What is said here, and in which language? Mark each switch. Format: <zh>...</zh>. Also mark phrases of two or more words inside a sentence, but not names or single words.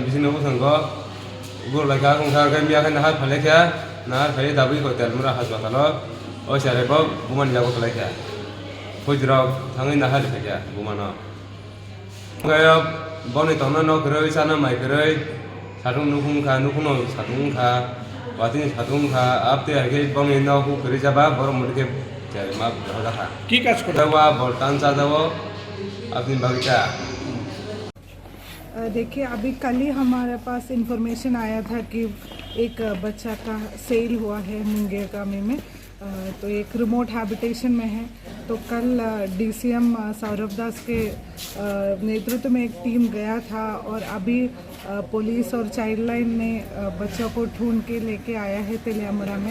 <trp>बिसिनो बसंगो गुरलायखा गंखा गाय मियाखै नाहा फालेखा नाहा फाले दाबो को तेलमुरा हासपातालो ओ चराइ बो बुमान जागो खलायखा फुजराव थाङै नाहा फैया बुमानो गाया बनै तनो न गरै साना माइ गरै साथुं नुखुंखा नुखुनो साथुंखा वातिनि साथुंखा आपते आगे बङै नखु गरै जाबा बर मुदके जाय मा बहदाखा</trp> <bn>কি কাজ করে?</bn> <trp>दावा बर्तान सादावो अपनी बगीचा।</trp> <hi>देखिए अभी कल ही हमारे पास इंफॉर्मेशन आया था कि एक बच्चा का सेल हुआ है मुंगेर गाँव में। तो एक</hi> <en>remote habitation</en> <hi>में है। तो कल डीसीएम सौरभ दास के नेतृत्व में एक टीम गया था और अभी पुलिस और</hi> <en>child line</en> <hi>ने बच्चों को ढूंढ के लेके आया है तेलियामुरा में।</hi>